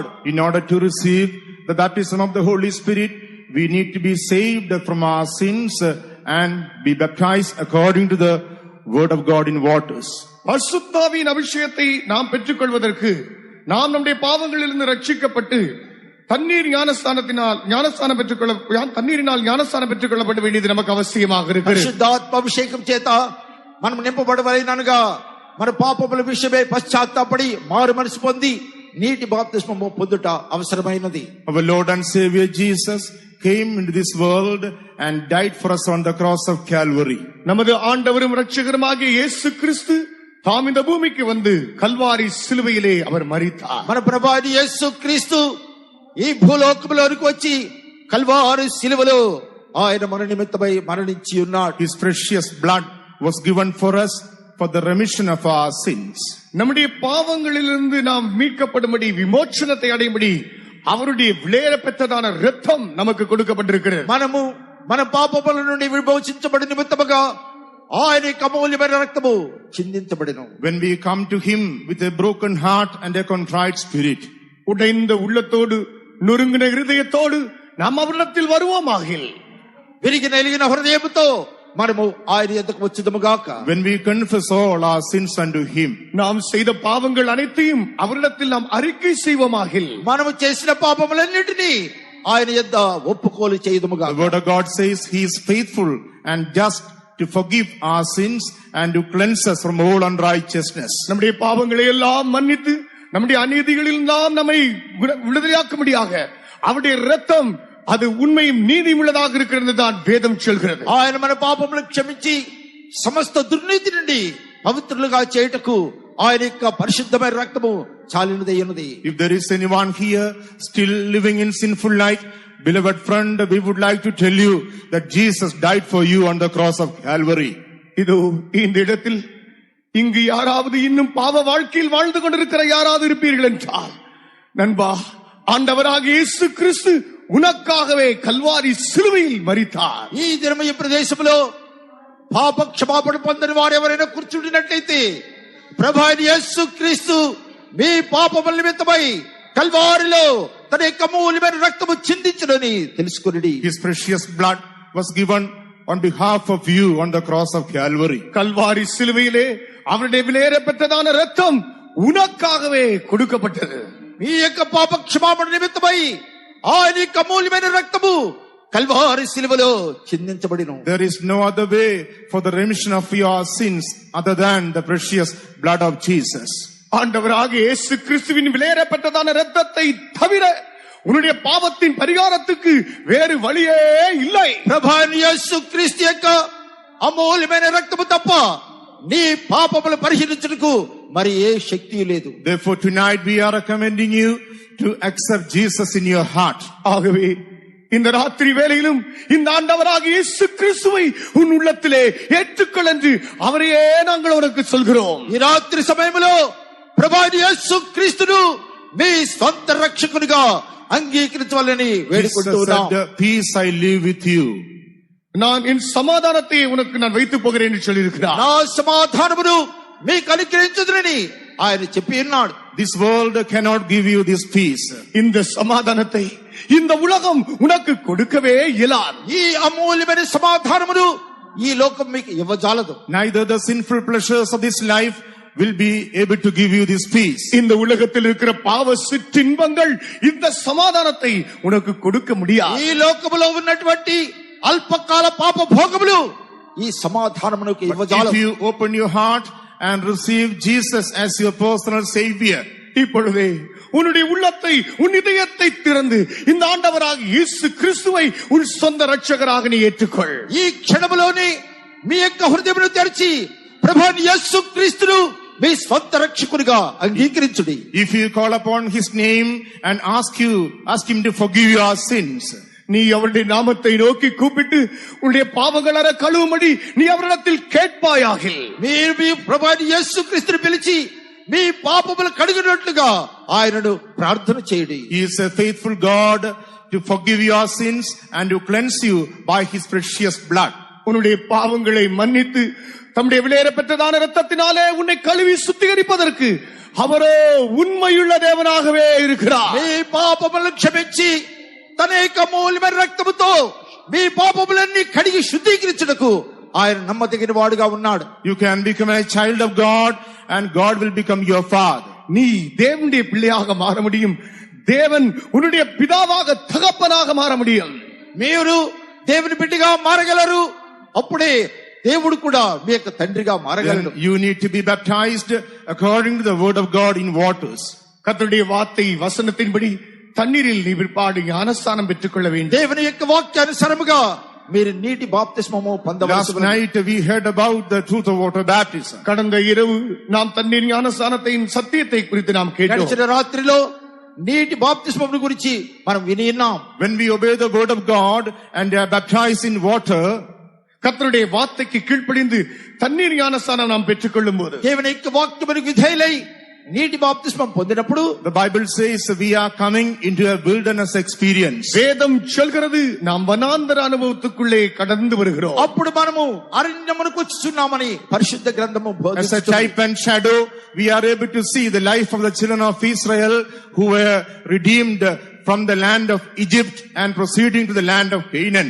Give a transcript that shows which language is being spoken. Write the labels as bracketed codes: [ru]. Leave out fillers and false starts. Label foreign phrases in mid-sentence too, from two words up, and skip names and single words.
[en] In order to receive the baptism of the Holy Spirit, we need to be saved from our sins and be baptized according to the word of God in waters. [ta] பரிசுத்தாவின் அபிஷேகத்தை நாம் பெற்றுக்கொள்வதற்கு நாம் நம்முடைய பாவங்களிலிருந்து ரட்சிக்கப்பட்டு தண்ணீரினால் ஞானஸ்தானம் பெற்றுக்கொள்ளப்பட வேண்டியது நமக்கு அவசியமாக இருக்கிறது. [te] పరిశుద్ధాత్మ అభిషేకం చేత మనం నింపబడవలెనగా మన పాపముల విషయమై పశ్చాత్తాపడి మారు మనసు పొంది నీటి బాప్తిస్మము పొందుట అవసరమైనది. [en] Our Lord and Savior Jesus came into this world and died for us on the cross of Calvary. [ta] நமது ஆண்டவரும் இரட்சகருமாகிய இயேசு கிறிஸ்து தாம் இந்த பூமிக்கு வந்து கல்வாரி சிலுவையிலே அவர் மரித்தார். [te] మన ప్రభువైన యేసు క్రీస్తు ఈ భూలోకములోనికి వచ్చి కల్వారి సిలువలో ఆయన మన నిమిత్తమై మరణించి ఉన్నాడు. [en] His precious blood was given for us for the remission of our sins. [ta] நம்முடைய பாவங்களிலிருந்து நாம் மீட்கப்படும்படி விமோச்சனத்தை அடையும்படி அவருடைய விலையேற பெற்றதான இரத்தம் நமக்கு கொடுக்கப்பட்டிருக்கிறது. [te] మనము మన పాపముల నుండి విమోచించబడి నిమిత్తముగా ఆయన అమూల్యమైన రక్తము చిందించబడెను. [en] When we come to him with a broken heart and a contrite spirit, [ta] உடைந்த உள்ளத்தோடு நொறுங்கின இருதயத்தோடு நாம் அவரிடத்தில் வருவோமாகில், [te] విరిగిన ఎలిగిన హృదయముతో మనము ఆయన యొద్దకు వచ్చుదముగాక. [en] when we confess all our sins unto him, [ta] நாம் செய்த பாவங்கள் அனைத்தையும் அவரிடத்தில் நாம் அறிக்கை செய்வோமாகில், [te] మనము చేసిన పాపములన్నిటినీ ఆయన యొద్ద ఒప్పుకోలు చేయుదముగాక. [en] the word of God says he is faithful and just to forgive our sins and to cleanse us from all unrighteousness. [ta] நம்முடைய பாவங்களை எல்லாம் மன்னித்து நம்முடைய அநீதிகளில் எல்லாம் நம்மை விடுதலையாக்கும்படியாக அவருடைய இரத்தம் அது உண்மையும் நீதியும் உள்ளதாக இருக்கிறது தான் வேதம் சொல்கிறது. [te] ఆయన మన పాపములను క్షమించి సమస్త దుర్నీతి నుండి పవిత్రులుగా చేయుటకు ఆయన యొక్క పరిశుద్ధమైన రక్తము చాలినదై ఉన్నది. [en] If there is anyone here still living in sinful life, beloved friend, we would like to tell you that Jesus died for you on the cross of Calvary. [ta] இதோ இந்த இடத்தில் இங்கு யாராவது இன்னும் பாவ வாழ்க்கையில் வாழ்ந்து கொண்டிருக்கிற யாராவது இருப்பீர்கள் என்றால், நண்பா, ஆண்டவராக இயேசு கிறிஸ்து உனக்காகவே கல்வாரி சிலுவையில் மரித்தார். [te] ఈ దినమయ ప్రదేశంలో పాప క్షమాపణ పొందని వారు ఎవరైనా కూర్చుండినట్లయితే ప్రభువైన యేసు క్రీస్తు మీ పాపముల నిమిత్తమై కల్వారిలో తన యొక్క అమూల్యమైన రక్తము చిందించునని తెలుసుకొనిడి. [en] His precious blood was given on behalf of you on the cross of Calvary. [ta] கல்வாரி சிலுவையிலே அவருடைய விலையேற பெற்றதான இரத்தம் உனக்காகவே கொடுக்கப்பட்டது. [te] మీ యొక్క పాప క్షమాపణ నిమిత్తమై ఆయన యొక్క అమూల్యమైన రక్తము కల్వారి సిలువలో చిందించబడిను. [en] There is no other way for the remission of your sins other than the precious blood of Jesus. [ta] ஆண்டவராக இயேசு கிறிஸ்துவின் விலையேறப்பட்டதான இரத்தத்தை தவிர உன்னுடைய பாவத்தின் பரிகாரத்துக்கு வேறு வழியே இல்லை. [te] ప్రభాని యేసు క్రీస్తు యొక్క అమూల్యమైన రక్తము తప్ప నీ పాపములు పరిహరించుటకు మరి ఏ శక్తి లేదు. [en] Therefore tonight we are recommending you to accept Jesus in your heart. [ta] ஆகவே இந்த ராத்திரி வேளையிலும் இந்த ஆண்டவராக இயேசு கிறிஸ்துவை உன் உள்ளத்திலே ஏற்றுக்கொள் என்று அவரையே நாங்கள் உனக்கு சொல்கிறோம். [te] ఈ రాత్రి సమయంలో ప్రభాని యేసు క్రీస్తును మీ సొంత రక్షకునిగా అంగీకరించాలని వేడుకుంటున్నాం. [en] Peace I live with you. [ta] நான் என் சமாதானத்தை உனக்கு நான் வைத்து போகிறேன் என்று சொல்லியிருக்கிறார். [te] నా సమాధానమును మీకు అనుగ్రహించుదునని ఆయన చెప్పి ఉన్నాడు. [en] This world cannot give you this peace. [ta] இந்த సమాధానத்தை இந்த உலகம் உனக்கு கொடுக்கவே இயலாது. [te] ఈ అమూల్యమైన సమాధానమును ఈ లోకం మీకు ఇవ్వజాలదు. [en] Neither the sinful pleasures of this life will be able to give you this peace. [ta] இந்த உலகத்தில் இருக்கிற பாவ சிற்றின்பங்கள் இந்த சமாதானத்தை உனக்கு கொடுக்க முடியாது. [te] ఈ లోకములో ఉన్నటువంటి అల్పకాల పాప భోగములు ఈ సమాధానమునకు [en] If [te] ఇవ్వజాలవు. [en] you open your heart and receive Jesus as your personal savior, [ta] இப்பொழுதே உன்னுடைய உள்ளத்தை உன் இதயத்தை திறந்து இந்த ஆண்டவராக இயேசு கிறிஸ்துவை உன் சொந்த ரட்சகராக நீ ஏற்றுக்கொள். [te] ఈ క్షణములోని మీ యొక్క హృదయమును తెరిచి ప్రభువైన యేసు క్రీస్తును మీ స్వంత రక్షకునిగా అంగీకరించుడి. [en] if you call upon his name and ask him to forgive your sins, [ta] நீ அவருடைய நாமத்தை நோக்கி கூப்பிட்டு உன்னுடைய பாவங்களற கழுவும்படி நீ அவரிடத்தில் கேட்பாயாகில் [te] మీరు మీ ప్రభువైన యేసు క్రీస్తును పిలిచి మీ పాపములు కడిగినట్లుగా ఆయనను ప్రార్థన చేయండి. [en] he is a faithful God to forgive your sins and to cleanse you by his precious blood. [ta] உன்னுடைய பாவங்களை மன்னித்து தம்முடைய விலையேறப்பட்டதான இரத்தத்தினாலே உன்னை கழுவி சுத்திகரிப்பதற்கு அவரோ உண்மையுள்ள தேவனாகவே இருக்கிறார். [te] మీ పాపములను క్షమించి తన యొక్క అమూల్యమైన రక్తముతో మీ పాపములన్నీ కడిగి శుద్ధీకరించుటకు ఆయన నమ్మదగిన వాడుగా ఉన్నాడు. [en] You can become a child of God and God will become your father. [ta] நீ தேவனுடைய பிள்ளையாக மாற முடியும். தேவன் உன்னுடைய பிதாவாக தகப்பனாக மாற முடியும். [te] మీరు దేవుని బిడ్డగా మారగలరు. అప్పుడే దేవుడు కూడా మీ యొక్క తండ్రిగా మారగలడు. [en] Then you need to be baptized according to the word of God in waters. [ta] கர்த்தருடைய வார்த்தை வசனத்தின்படி தண்ணீரில் நீ பிற்பாடு ஞானஸ்தானம் பெற்றுக்கொள்ள வேண்டும். [te] దేవుని యొక్క వాక్యానుసారముగా మీరు నీటి బాప్తిస్మము [en] Last [te] పొందవలసి. [en] night we heard about the truth of water baptism. [ta] கடந்த இரவு நாம் தண்ணீர் ஞானஸ்தானத்தின் சத்தியத்தை குறித்து நாம் கேட்டோம். [te] గడిచిన రాత్రిలో నీటి బాప్తిస్మమును గురించి మనం విని ఉన్నాం. [en] When we obey the word of God and are baptized in water, [ta] கர்த்தருடைய வார்த்தைக்கு கீழ்ப்படிந்து தண்ணீர் ஞானஸ்தானம் நாம் பெற்றுக்கொள்ளும் போது [te] దేవుని యొక్క వాక్యమునకు విధేయులై నీటి బాప్తిస్మం పొందినప్పుడు [en] the Bible says we are coming into a wilderness experience. [ta] வேதம் சொல்கிறது நாம் வனாந்தர அனுபவத்துக்குள்ளே கடந்து வருகிறோம். [te] అప్పుడు మనము అరణ్యమునకు వచ్చుచున్నామని పరిశుద్ధ గ్రంథము [en] As a [te] బోధిస్తుంది. [en] type and shadow, we are able to see the life of the children of Israel who were redeemed from the land of Egypt and proceeding to the land of Canaan.